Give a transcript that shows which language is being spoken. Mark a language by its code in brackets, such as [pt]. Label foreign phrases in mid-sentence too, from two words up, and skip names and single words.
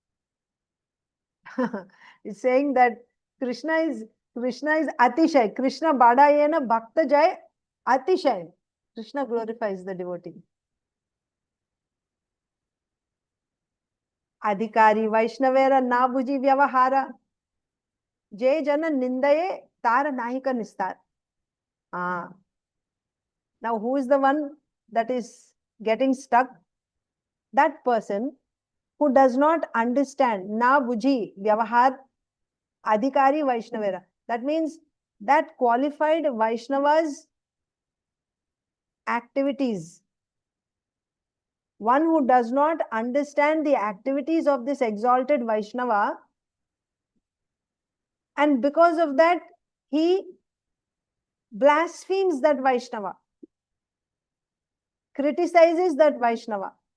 [en] It's saying that Krishna is Atishay. [bn] কৃষ্ণ বাদায়েনা ভক্ত জয় অতিশয়. [en] Krishna glorifies the devotee. [bn] অধিকারী বৈষ্ণবের না বুঝি ব্যবহার. যেই জন নিন্দয়ে তার নাহিক নিস্তার. [en] Now who is the one that is getting stuck? That person who does not understand [bn] না বুঝি ব্যবহার অধিকারী বৈষ্ণবের. [en] That means that qualified Vaishnavas activities. One who does not understand the activities of this exalted Vaishnava, and because of that, he blasphemes that Vaishnava, criticizes that Vaishnava.